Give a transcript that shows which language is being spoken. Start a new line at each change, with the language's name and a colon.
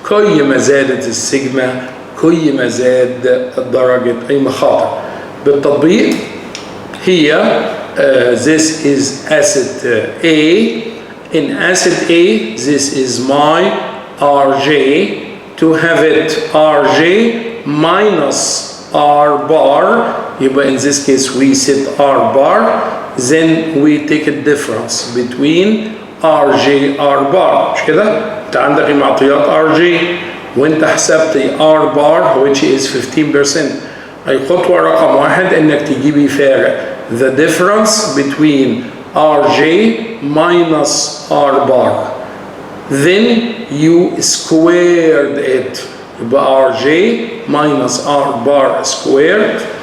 Arabic: كل ما زادت السيجما كل ما زاد درجة المخاطر. بالتطبيق هي
English: this is acid A. In acid A, this is my Rj. To have it Rj minus R bar, يبقى in this case we set R bar, then we take a difference between Rj R bar.
Arabic: مش كده؟ انت عندك المعطيات Rj وانت حسبت R bar
English: which is 15%.
Arabic: أي خطوة رقم واحد انك تجيبي فارق
English: the difference between Rj minus R bar. Then you squared it. يبقى Rj minus R bar squared.